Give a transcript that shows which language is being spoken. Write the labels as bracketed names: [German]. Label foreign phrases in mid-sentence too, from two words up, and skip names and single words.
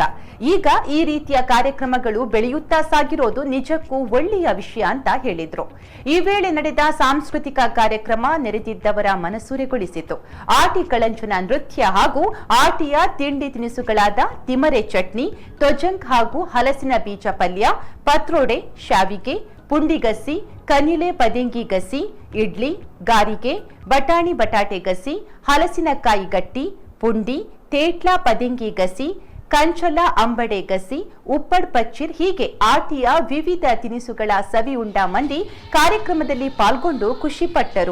[Kannada] ಈಗ ಈ ರೀತಿಯ ಕಾರ್ಯಕ್ರಮಗಳು ಬೆಳೆಯುತ್ತಾ ಸಾಗಿರೋದು ನಿಜಕ್ಕೂ ಒಳ್ಳೆಯ ವಿಷಯ ಅಂತ ಹೇಳಿದ್ರು. ಈ ವೇಳೆ ನಡೆದ ಸಾಂಸ್ಕೃತಿಕ ಕಾರ್ಯಕ್ರಮ ನೆರೆದಿದ್ದವರ ಮನಸೂರೆಗೊಳಿಸಿತು. ಆಟಿ ಕಳಂಚನ ನೃತ್ಯ ಹಾಗೂ ಆಟಿಯ ತಿಂಡಿ ತಿನಿಸುಗಳಾದ ತಿಮರೆ ಚಟ್ನಿ, ತೊಜಂಕ್ ಹಾಗೂ ಹಲಸಿನ ಬೀಜ ಪಲ್ಯ, ಪತ್ರೋಡೆ, ಶಾವಿಗೆ, ಪುಂಡಿಗಸಿ, ಕನಿಲೆ ಪದಿಂಗಿ ಗಸಿ, ಇಡ್ಲಿ, ಗಾರಿಗೆ, ಬಟಾಣಿ ಬಟಾಟೆ ಗಸಿ, ಹಲಸಿನಕಾಯಿ ಗಟ್ಟಿ, ಪುಂಡಿ, ತೇಟ್ಲಾ ಪದಿಂಗಿ ಗಸಿ, ಕಂಚಲ ಅಂಬಡೆ ಗಸಿ, ಉಪ್ಪಡ್ ಪಚ್ಚಿರ್ ಹೀಗೆ ಆಟಿಯ ವಿವಿಧ ತಿನಿಸುಗಳ ಸವಿ ಉಂಡ ಮಂದಿ ಕಾರ್ಯಕ್ರಮದಲ್ಲಿ ಪಾಲ್ಗೊಂಡು ಖುಷಿಪಟ್ಟರು.